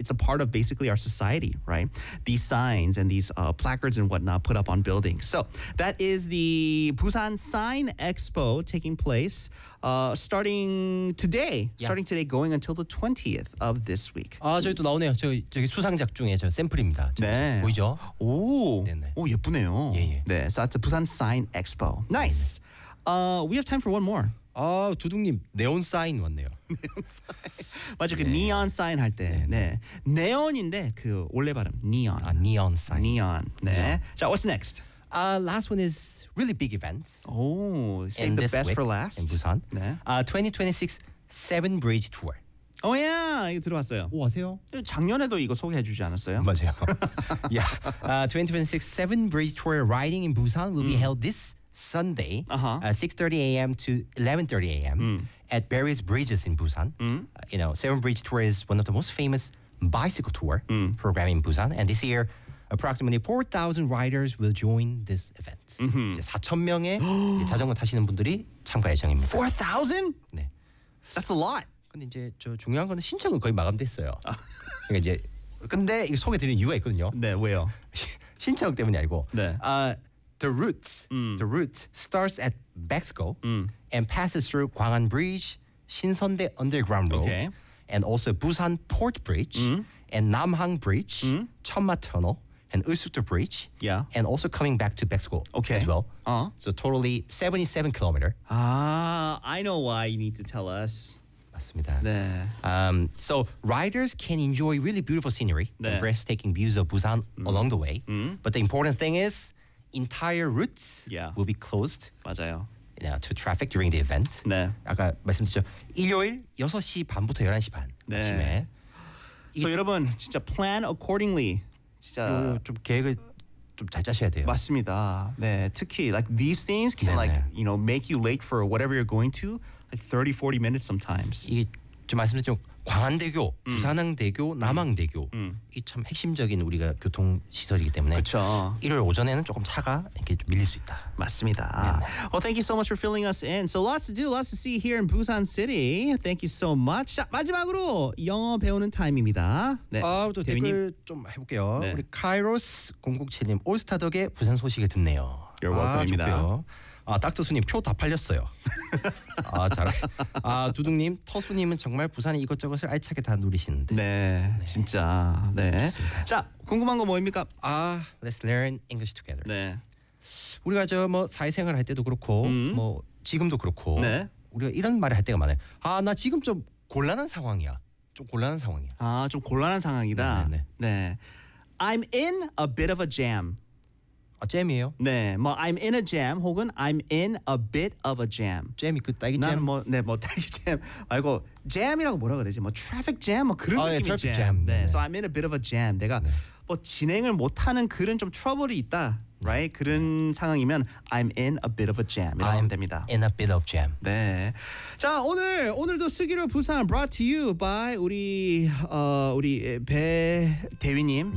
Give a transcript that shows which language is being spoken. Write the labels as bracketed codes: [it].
[en] it's a part of basically our society, right? These signs and these placards and whatnot put up on buildings. So that is the Busan Sign Expo taking place starting today. Yeah. Starting today, going until the 20th of this week. [ko] 아, 저기 또 나오네요. 저기 수상작 중에 저 샘플입니다. 네. 보이죠? 오. 네네. 오, 예쁘네요. 예예. [en] 네, so that's a Busan Sign Expo. Nice. 네. We have time for one more. [ko] 아, 두둥님 네온 사인 왔네요. 네온 사인. 맞죠, 그 네. 네온 사인 할 때. 네. 네온인데 그 원래 발음 네온. 아, 네온 사인. 네온. 네. 네. 자, [en] what's next? Last one is really big events. Oh, save the best for last. In Busan. [ko] 네. [en] 2026 Seven Bridge Tour. [ko] 오, 야, 이거 들어왔어요. 오, 아세요? 작년에도 이거 소개해 주지 않았어요? 맞아요. [en] Yeah. 2026 Seven Bridge Tour Riding in Busan will be held this Sunday, 6:30 a.m. to 11:30 a.m. At various bridges in Busan. You know, Seven Bridge Tour is one of the most famous bicycle tour program in Busan. And this year, approximately 4,000 riders will join this event. [ko] 4,000명의 자전거 타시는 분들이 참가 예정입니다. 4,000? 네. [en] That's a lot. [ko] 근데 이제 저 중요한 건 신청은 거의 마감됐어요. 그러니까 이제 근데 이거 소개 드리는 이유가 있거든요. 네, 왜요? 신청 때문이 아니고. 네. [en] The route starts at Bexco and passes through Gwangan Bridge, Shinsonde Underground Road, okay. and also Busan Port Bridge, and Namhang Bridge, Chunma Tunnel, and Eusukdo Bridge, yeah. and also coming back to Bexco okay. as well. Uh-huh. So totally 77 kilometers. Ah, I know why you need to tell us. [ko] 맞습니다. 네. [en] So riders can enjoy really beautiful scenery [ko] 네. [en] and breathtaking views of Busan along the way. But the important thing is, entire routes yeah. will be closed [ko] 맞아요. [en] You know, to traffic during the event. [ko] 네. 아까 말씀드렸죠. 일요일 6시 반부터 11시 반 네. 아침에. [en] So [ko] 여러분 진짜 [en] plan accordingly. 진짜 [ko] 좀 계획을 좀 잘 짜셔야 돼요. 맞습니다. 네. 특히 [en] like these things can [ko] 네네. [en] like you know make you late for whatever you're going to like 30, 40 minutes sometimes. [ko] 이게 좀 말씀드렸죠. 광안대교, 부산항대교, 남항대교 이 참 핵심적인 우리가 교통 시설이기 때문에 그쵸. 일요일 오전에는 조금 차가 이렇게 좀 밀릴 수 있다. 맞습니다. 네네. [en] Well, thank you so much for filling us in. So lots to do, lots to see here in Busan City. Thank you so much. [ko] 자, 마지막으로 영어 배우는 타임입니다. 네. 아, 또 댓글 좀 해볼게요. 네. 우리 카이로스007님 올스타 덕에 부산 소식을 듣네요. [en] You're welcome입니다. [ko] 아, 아, 닥터수님 표 다 팔렸어요. 아, 잘해. 아, 두둥님, 터수님은 정말 부산의 이것저것을 알차게 다 누리시는데. 네, 네. 진짜. 네. 좋습니다. 자, 궁금한 거 뭐입니까? [en] 아, let's learn English together. [ko] 네. 우리가 저 뭐 사회생활 할 때도 그렇고, 뭐 지금도 그렇고, 네. 우리가 이런 말을 할 때가 많아요. 아, 나 지금 좀 곤란한 상황이야. 좀 곤란한 상황이야. 아, 좀 곤란한 상황이다. 네. 네, [en] 네. 네. I'm in a bit of a jam. [ko] 아, 잼이에요? [en] 네, 뭐 I'm in a jam [ko] 혹은 [en] I'm in a bit of a jam. [ko] 잼이 그 딸기 잼? 나는 뭐, 네, 뭐 딸기 잼 말고 잼이라고 뭐라 그러지? 뭐 traffic jam 뭐 그런 아, 느낌의 [en] 예, traffic jam. [ko] 네, [en] so I'm in a bit of a jam. [ko] 내가 네. 뭐 진행을 못하는 그런 좀 트러블이 있다, right? 네. 그런 상황이면 [en] I'm in a bit of a jam [ko] 이라고 하면 됩니다. [en] I'm in a bit of jam. [ko] 네. 자, 오늘도 쓰기로 부산 [en] brought to you by [ko] 우리 배 대위님.